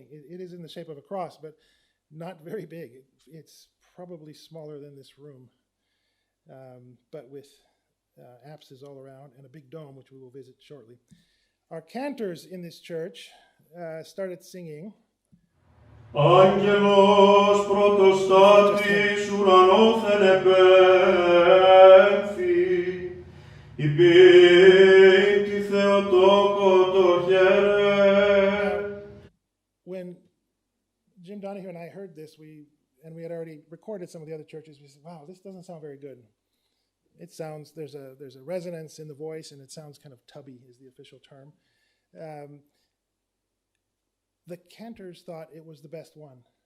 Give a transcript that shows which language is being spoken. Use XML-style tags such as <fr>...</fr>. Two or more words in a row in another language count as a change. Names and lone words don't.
<en>It is in the shape of a cross, but not very big. It's probably smaller than this room, but with apses all around and a big dome, which we will visit shortly. Our cantors in this church started singing.</en> <el>Άγγελος πρωτοστάτης ουρανόθεν επέμφθη, Υπήρ Θεοτόκο το χαίρε.</el> <en>When Jim Donahue and I heard this, we had already recorded some of the other churches, we said, wow, this doesn't sound very good. It sounds, there's a resonance in the voice, and it sounds kind of tubby is the official term. The cantors thought it was the best one.</en>